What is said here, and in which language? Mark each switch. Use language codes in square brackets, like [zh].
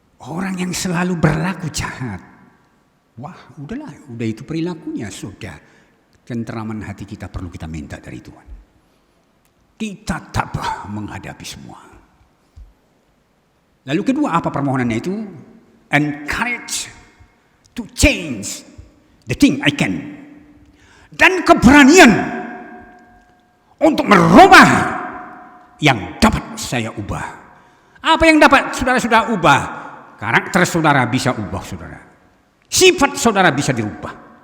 [id] Orang yang selalu berlaku jahat. Wah, udah itu perilakunya sudah. Tenteraman hati kita perlu kita minta dari Tuhan. Kita tabah menghadapi semua. Lalu kedua apa permohonannya itu? [en] Encourage to change the thing I can. [id] Dan keberanian untuk merubah yang dapat saya ubah. Apa yang dapat saudara ubah? Karakter saudara bisa ubah saudara. Sifat saudara bisa dirubah.